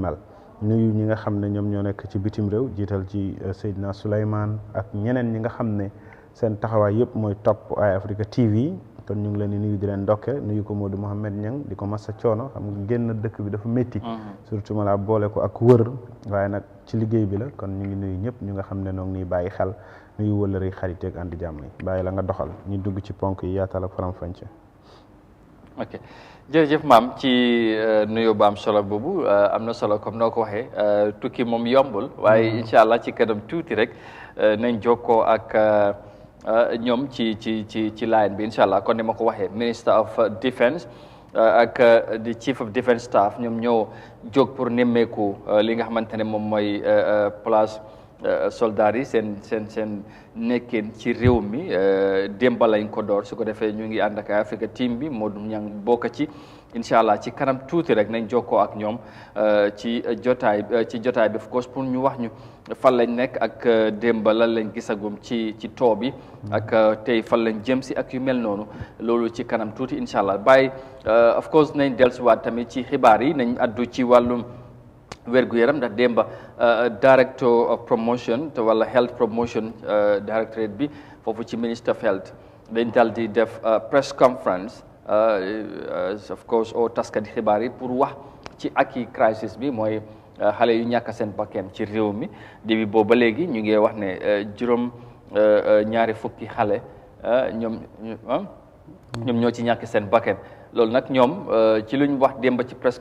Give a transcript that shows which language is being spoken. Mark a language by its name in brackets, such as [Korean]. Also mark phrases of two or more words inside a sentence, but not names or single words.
[Wolof] mel nuyu ñi nga xam ne ñoom ñoo nekk ci bitim réew jiital ci Seydina Souleymane ak ñeneen ñi nga xam ne seen taxawaay yëpp mooy topp Eye Africa TV kon ñu ngi leen di nuyu di leen ndokke nuyu ko Modou Mohamed Niang di ko massa coono xam nga génn dëkk bi dafa métti surtout ma la boole ko ak wër waaye nag ci liggéey bi la kon ñu ngi nuyu ñëpp ñu nga xam ne noonu nii bàyyi xel nuyu wëllëri xarit ak andi jàmm yi bàyyi la nga doxal ñu dugg ci ponk yi yaatal ak faram-fàcce. ok jërëjëf maam ci nuyu ba am solo boobu am na solo comme noo ko waxee tukki moom yombul waaye [Arabic] إن شاء الله [Wolof] ci kanam tuuti rek nañ jokkoo ak ñoom ci line bi [Arabic] إن شاء الله [Wolof] kon ni ma ko waxee [English] Minister of [Wolof] Defence ak di [English] Chief of Defence Staff [Wolof] ñoom ñoo jóg pour nemmeeku li nga xamante ne moom mooy place soldats yi seen nekkin ci réew mi démb lañ ko door su ko defee ñu ngi ànd ak Africa team bi Modou Niang bokk ci [Arabic] إن شاء الله [Wolof] ci kanam tuuti rek nañ jokkoo ak ñoom ci jotaay bi [English] of course [Wolof] pour ñu wax ñu fan lañ nekk ak démb lan lañ gisagum ci too bi ak tey fan lañ jëm si ak yu mel noonu loolu ci kanam tuuti [Arabic] إن شاء الله [Wolof] bàyyi [English] of course [Wolof] nañ dellusiwaat tamit ci xibaar yi nañ addu ci wàllum wér-gu-yaram ndax démba [English] director of promotion [Wolof] te wala [English] health promotion directorate [Wolof] bi foofu ci [English] minister of health [Wolof] dañ dal di def [English] press conference of course [Wolof] o taskati xibaar yi pour wax ci aki crisis bi mooy xale yu ñàkk seen bakkan ci réew mi depuis boobu ba léegi ñu ngi wax ne juróom ñaari fukki xale ñoom ñoo ci ñàkk seen bakkan loolu nag ñoom ci lu ñu wax démb ci press